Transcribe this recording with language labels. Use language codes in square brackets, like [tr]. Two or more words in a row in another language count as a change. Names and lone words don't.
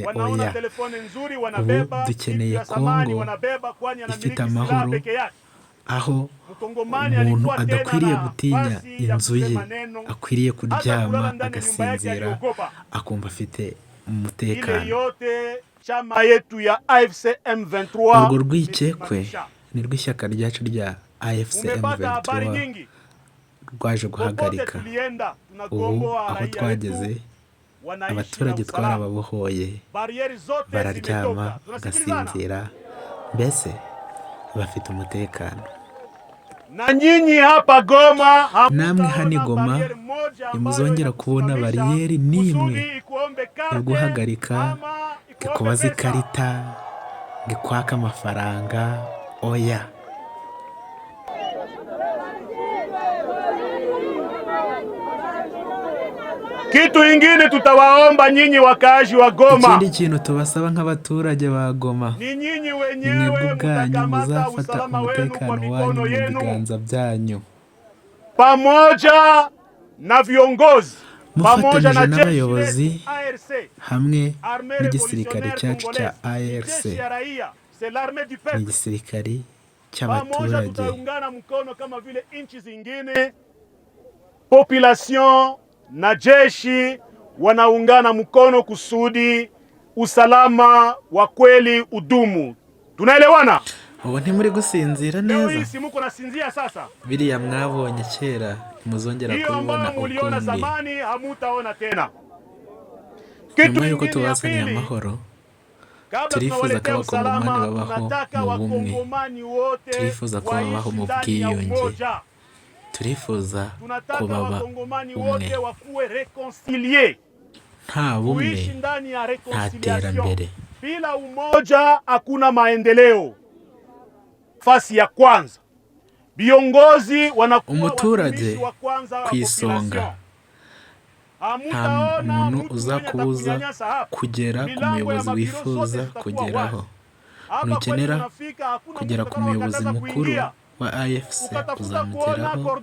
[rw] Oya, ubu dukeneye Kongo ifite amahoro, aho umuntu adakwiriye gutinya inzu ye, akwiriye kuryama agasinzira akumva afite umutekano. [sw] Chama yetu ya AFC M23 [rw] urwo rwikekwe ni rw'ishyaka ryacu rya AFC M23 rwaje guhagarika. Ubu aho twageze abaturage twarababohoye, bararyama bagasinzira, mbese bafite umutekano. [sw] Na nyinyi hapa Goma, [rw] namwe hano Goma nimuzongera kubona bariyeri n'imwe yo guhagarika, kubaza ikarita, kwaka amafaranga. Oya, [sw] kitu ingine tutawaomba nyinyi wakazi wa Goma, [rw] ikindi kintu tubasaba nk'abaturage ba Goma, [sw] ni nyinyi wenyewe [rw] mwebwe ubwanyu muzafata umutekano wanyu mu biganza byanyu, [sw] pamoja na viongozi, [rw] mufatanyije n'abayobozi hamwe n'igisirikare cyacu cya ARC, ni igisirikare cy'abaturage. [sw] mkono kama vile nchi zingine, population na jeshi wanaungana mkono kusudi usalama wa kweli udumu. Tunaelewana? [rw] Ubu ntimuri gusinzira neza. [sw] Si muko nasinzia sasa. [rw] Biriya mwabonye kera muzongera kubibona ukundi. [sw] Zamani hamutaona tena. [rw] Nyuma yuko tubazaniye amahoro, turifuza ko abakongomani babaho mu bumwe, turifuza ko babaho mu bwiyunge, turifuza ko baba umwe. Nta bumwe nta terambere. [sw] Bila umoja hakuna maendeleo. Fasi ya kwanza, viongozi wanakuwa [rw] umuturage ku isonga. Nta muntu uzakubuza kugera ku muyobozi wifuza kugeraho. Nukenera kugera ku muyobozi mukuru wa AFC uzamugeraho.